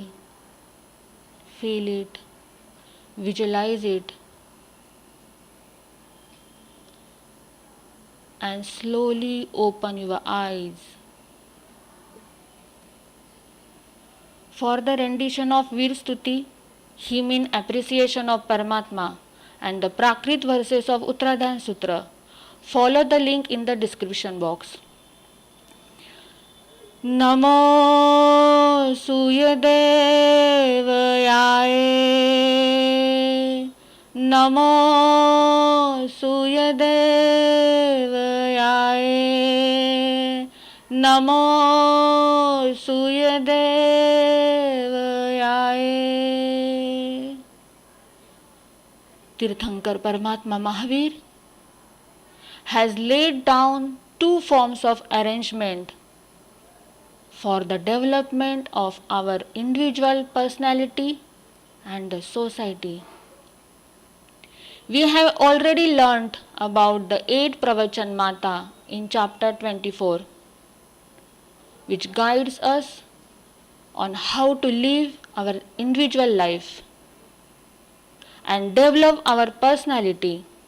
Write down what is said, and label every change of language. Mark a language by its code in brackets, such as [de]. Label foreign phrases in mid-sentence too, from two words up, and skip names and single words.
[en] Feel it, visualize it, and slowly open your eyes. For the rendition of Veer Stuti, hymn in appreciation of Paramatma, and the Prakrit verses of Uttaradhyayana Sutra, follow the link in the description box. [pra] Namo Suyadevayaye, Namo Suyadevayaye, Namo Suyadevayaye. [en] Tirthankar Paramatma Mahaveer has laid down two forms of arrangement for the development of our individual personality and the society. We have already learnt about the 8 Pravachan Mata in chapter 24, which guides us on how to live our individual life and develop our personality.